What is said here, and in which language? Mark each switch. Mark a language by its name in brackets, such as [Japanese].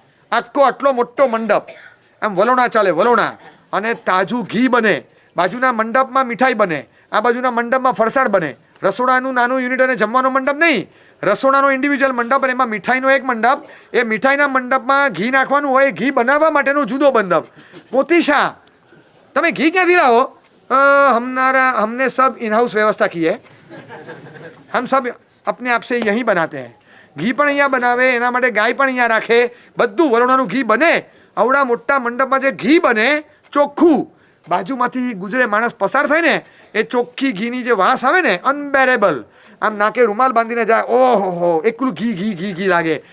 [Gujarati] આખો આટલો મોટો મંડપ, આમ વલોણા ચાલે, વલોણા, અને તાજું ઘી બને. બાજુના મંડપમાં મીઠાઈ બને, આ બાજુના મંડપમાં ફરસાણ બને. રસોડાનું નાનું યુનિટ અને જમવાનો મંડપ નહીં, રસોડાનો ઇન્ડિવિજ્યુઅલ મંડપ, અને એમાં મીઠાઈનો એક મંડપ. એ મીઠાઈના મંડપમાં ઘી નાખવાનું હોય, ઘી બનાવવા માટેનો જુદો મંડપ. મોતી શાહ, તમે ઘી ક્યાંથી લાવો? [Hindi] हमने सब इन हाउस व्यवस्था की है, हम सब अपने आप से यहीं बनाते हैं. [Gujarati] ઘી પણ અહીંયા બનાવે, એના માટે ગાય પણ અહીંયા રાખે, બધું વલોણાનું ઘી બને. આવડા મોટા મંડપમાં જે ઘી બને ચોખ્ખું, બાજુમાંથી ગુજરે માણસ પસાર થાય ને, એ ચોખ્ખી ઘીની જે વાસ આવે ને, અનબેરેબલ. આમ નાકે રૂમાલ બાંધીને જાય, ઓહો, એકલું ઘી ઘી ઘી ઘી લાગે.